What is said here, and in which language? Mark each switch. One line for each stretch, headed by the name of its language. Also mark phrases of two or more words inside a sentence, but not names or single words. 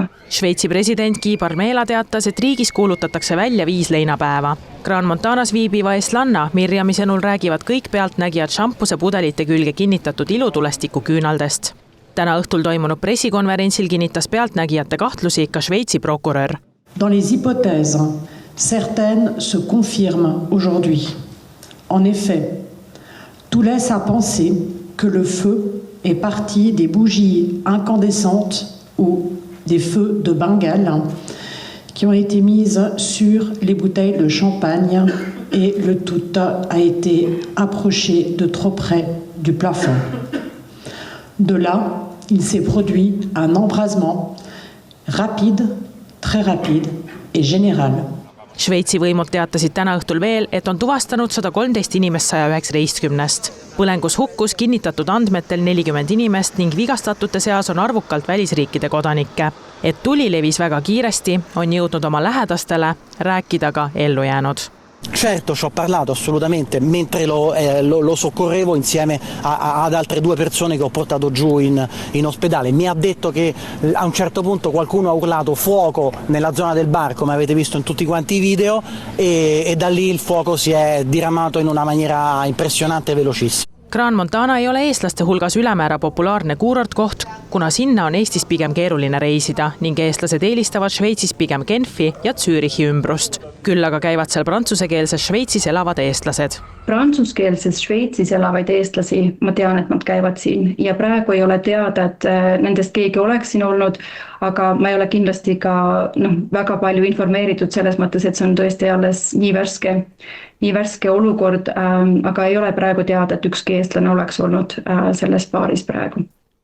Estonian: Šveitsi president Guy Parmela teatas, et riigis kuulutatakse välja 5 leinapäeva. Gran Montanas viibiva Eslanna Mirjami sõnul räägivad kõik pealtnägijad šampuse pudelite külge kinnitatud ilutulestiku küünaldest. Täna õhtul toimunud pressikonverentsil kinnitas pealtnägijate kahtlusi ka Šveitsi prokurör.
French: Dans les hypothèses, certaines se confirment aujourd'hui. En effet, tout laisse à penser que le feu est parti des bougies incandescentes ou des feux de Bengale qui ont été mises sur les bouteilles de champagne et le tout a été approché de trop près du plafond. De là, il s'est produit un embrasement rapide, très rapide et général.
Estonian: Šveitsi võimud teatasid täna õhtul veel, et on tuvastanud 113 inimest 119. Põlengus hukkus kinnitatud andmetel 40 inimest ning vigastatute seas on arvukalt välisriikide kodanikke. Et tuli levis väga kiiresti, on jõudnud oma lähedastele rääkida ka ellu jäänud.
Italian: Certo, ci ho parlato assolutamente mentre lo soccorrevo insieme ad altre 2 persone che ho portato giù in ospedale. Mi ha detto che a un certo punto qualcuno ha urlato fuoco nella zona del bar, come avete visto in tutti quanti i video, e da lì il fuoco si è diramato in una maniera impressionante e velocissima.
Estonian: Gran Montana ei ole eestlaste hulgas ülemäära populaarne kuurortkoht, kuna sinna on Eestis pigem keeruline reisida ning eestlased eelistavad Šveitsis pigem Genfi ja Zürichi ümbrust. Küll aga käivad seal prantsusekeelses Šveitsis elavad eestlased. Prantsuskeelses Šveitsis elavaid eestlasi, ma tean, et nad käivad siin ja praegu ei ole teada, et nendest keegi oleks siin olnud, aga ma ei ole kindlasti ka väga palju informeeritud selles mõttes, et see on tõesti alles nii värske olukord, aga ei ole praegu teada, et ükski eestlane oleks olnud selles baaris praegu.